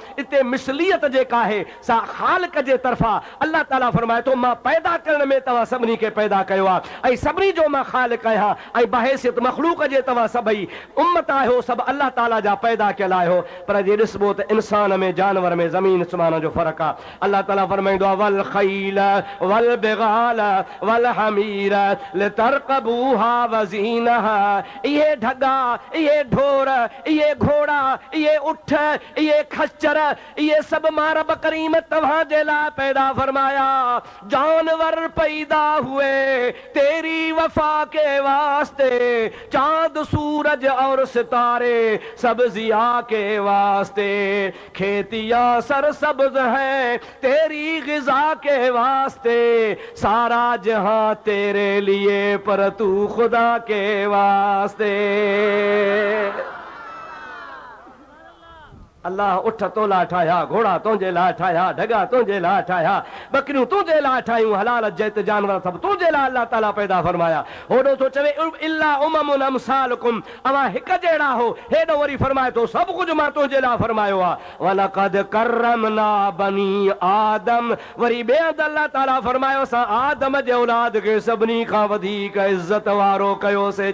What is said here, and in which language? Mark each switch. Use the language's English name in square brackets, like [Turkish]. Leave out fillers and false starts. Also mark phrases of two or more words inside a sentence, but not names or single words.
[Sindhi] इते मिसलियत जेका आहे सा ख़ालिक जे तरफ़ां अल्लाह ताला फरमाए थो मां पैदा करण में तव्हां सभिनी खे पैदा कयो आहे, ऐं सभिनी जो मां ख़ालिक आहियां, ऐं बहैसियत मखलूक जे तव्हां सभई उम्मत आहियो, सभु अल्लाह ताला जा पैदा कयल आहियो। पर जे ॾिसबो त इंसान में, जानवर में ज़मीन आसमान जो फ़र्क़ु आहे। अल्लाह ताला फरमाईंदो आहे [Arabic] والخيل والبغال والحمير لتركبوها وزينة, [Sindhi] इहे ढगा, इहे ढोर, इहे घोड़ा, इहे उठ, इहे खच्चर, इहे सभु मां रब करीम तव्हां जे लाइ पैदा फरमाया। [Urdu] جانور پیدا ہوئے تیری وفا کے واسطے، چاند سورج اور ستارے سب ضیا کے واسطے، کھیتیاں سرسبز ہیں تیری غذا کے واسطے، سارا جہاں تیرے لیے پر تو خدا کے واسطے. [Sindhi] अल्लाह उठ तो ला ठाया, घोड़ा तुंहिंजे लाइ ठाया, ढगा तुंहिंजे लाइ ठाया, बकरियूं तुंहिंजे लाइ ठाहियूं, हलाल जैत जानवर सभु तुंहिंजे लाइ अल्लाह ताला पैदा फरमाया। होॾो थो चवे [Arabic] إلا أمم أمثالكم, [Sindhi] अवां हिक जहिड़ा हो। हेॾो वरी फरमाए थो सभु कुझु मां तुंहिंजे लाइ फरमायो आहे। [Arabic] ولقد كرمنا بني آدم, [Sindhi] वरी ॿिए हंधि अल्लाह ताला फरमायो असां आदम जे औलाद खे सभिनी खां वधीक इज़त वारो कयोसीं।